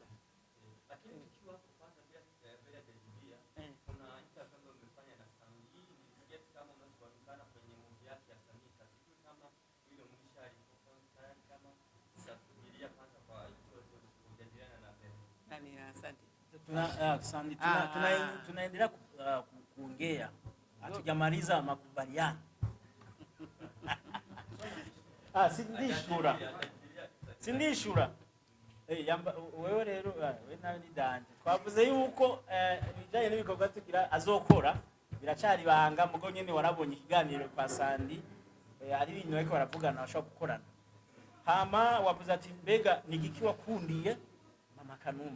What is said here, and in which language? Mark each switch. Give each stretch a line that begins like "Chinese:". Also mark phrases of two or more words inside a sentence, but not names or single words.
Swahili: Lakini ukiwa hapo kwanza bila kujibia, kuna aina kama umefanya na Fanny, nisikie kama unazoonekana kwenye movie yake ya Fanny, kitu kama ile mwisho alipokuwa kama sasubiria kwanza kwa hiyo kujadiliana na Abel. Nani, asante. Tunaendelea kuongea. Hatujamaliza makubaliano.
Rundi: Sindishura. Wewe rero we nawe ni danje. Twavuze yuko bijanye n'ibikorwa tugira azokora biracari banga mugo nyene warabonye ikiganiro kwa Sandi, ari ibintu ariko baravugana bashaka gukorana. Hama wavuze ati mbega nigiki wakundiye Mama Kanumba.